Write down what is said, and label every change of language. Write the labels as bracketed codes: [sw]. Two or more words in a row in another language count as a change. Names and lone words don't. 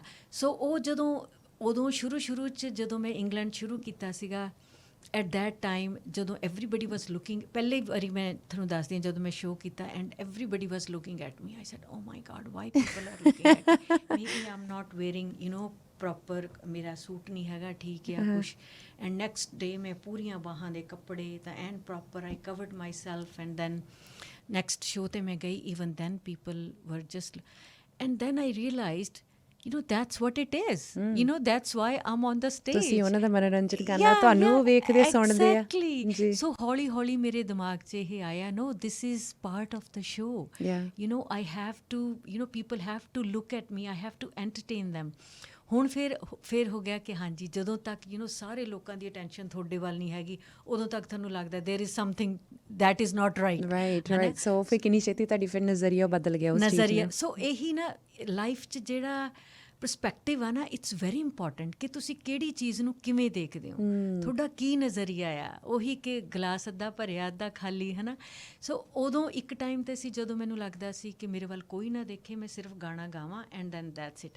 [pa] ਸੋ ਉਹ ਉਦੋਂ ਸ਼ੁਰੂ 'ਚ ਜਦੋਂ ਮੈਂ ਇੰਗਲੈਂਡ ਸ਼ੁਰੂ ਕੀਤਾ ਸੀਗਾ, [en] at that time [pa] ਜਦੋਂ [en] everybody was looking, [pa] ਪਹਿਲੀ ਵਾਰੀ ਮੈਂ ਤੁਹਾਨੂੰ ਦੱਸਦੀ ਹਾਂ ਜਦੋਂ ਮੈਂ ਸ਼ੋਅ ਕੀਤਾ [en] and everybody was looking at me, I said oh my god why people are looking at me, maybe I am not wearing proper, [pa] ਮੇਰਾ ਸੂਟ ਨਹੀਂ ਹੈਗਾ ਠੀਕ ਆ ਕੁਛ। [en] and next day [pa] ਮੈਂ ਪੂਰੀਆਂ ਬਾਹਾਂ ਦੇ ਕੱਪੜੇ ਤਾਂ [en] and proper I covered my self. and then next show [pa] 'ਤੇ ਮੈਂ ਗਈ, [en] even then people were just, and then I realized that's what it is. That's why I'm on the stage. [pa] ਤੁਸੀਂ ਉਹਨਾਂ ਦਾ ਮਨੋਰੰਜਨ ਕਰਨਾ, ਤੁਹਾਨੂੰ ਵੇਖਦੇ ਸੁਣਦੇ ਆ। Exactly. So ਹੌਲੀ ਮੇਰੇ ਦਿਮਾਗ 'ਚ ਇਹ ਆਇਆ, [en] no, this is part of the show. I have to, people have to look at me, I have to entertain them. [pa] ਹੁਣ ਫਿਰ ਹੋ ਗਿਆ ਕਿ ਹਾਂਜੀ, ਜਦੋਂ ਤੱਕ ਸਾਰੇ ਲੋਕਾਂ ਦੀ ਅਟੈਂਸ਼ਨ ਤੁਹਾਡੇ ਵੱਲ ਨਹੀਂ ਹੈਗੀ, ਉਦੋਂ ਤੱਕ ਤੁਹਾਨੂੰ ਲੱਗਦਾ [en] there is something that is not right. [pa] ਸੋ ਫਿਰ ਕਿੰਨੀ ਛੇਤੀ ਤੁਹਾਡੀ ਫਿਰ ਨਜ਼ਰੀਆ ਬਦਲ ਗਿਆ ਉਸ ਚੀਜ਼ ਦਾ। ਸੋ ਇਹੀ ਨਾ ਲਾਈਫ 'ਚ ਜਿਹੜਾ ਪਰਸਪੈਕਟਿਵ ਆ ਨਾ, [en] it's very important [pa] ਕਿ ਤੁਸੀਂ ਕਿਹੜੀ ਚੀਜ਼ ਨੂੰ ਕਿਵੇਂ ਦੇਖਦੇ ਹੋ, ਤੁਹਾਡਾ ਕੀ ਨਜ਼ਰੀਆ ਆ। ਉਹੀ ਕਿ ਗਲਾਸ ਅੱਧਾ ਭਰਿਆ ਅੱਧਾ ਖਾਲੀ, ਹੈ ਨਾ। ਸੋ ਉਦੋਂ ਇੱਕ ਟਾਈਮ 'ਤੇ ਸੀ ਜਦੋਂ ਮੈਨੂੰ ਲੱਗਦਾ ਸੀ ਕਿ ਮੇਰੇ ਵੱਲ ਕੋਈ ਨਾ ਦੇਖੇ, ਮੈਂ ਸਿਰਫ ਗਾਣਾ ਗਾਵਾਂ [en] and then that's it.